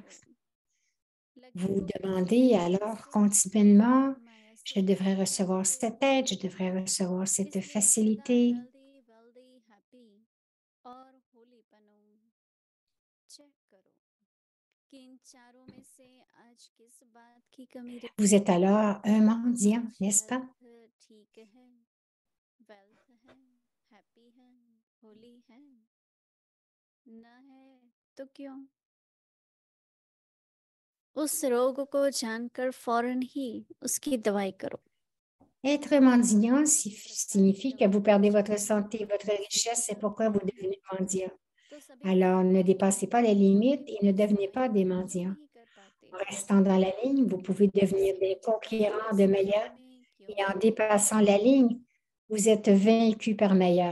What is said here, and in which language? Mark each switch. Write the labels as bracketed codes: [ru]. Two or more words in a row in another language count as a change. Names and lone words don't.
[fr] Vous demandez alors continuellement, je devrais recevoir cette aide, je devrais recevoir cette facilité. Vous êtes alors un mendiant, n'est-ce pas? [hi] उस रोग को जानकर फौरन ही उसकी दवाई करो. [fr] Être mendiant signifie que vous perdez votre santé, votre richesse, c'est pourquoi vous devenez mendiant. Alors, ne dépassez pas les limites et ne devenez pas des mendiants. En restant dans la ligne, vous pouvez devenir des conquérants de meilleurs et en dépassant la ligne, vous êtes vaincu par meilleur.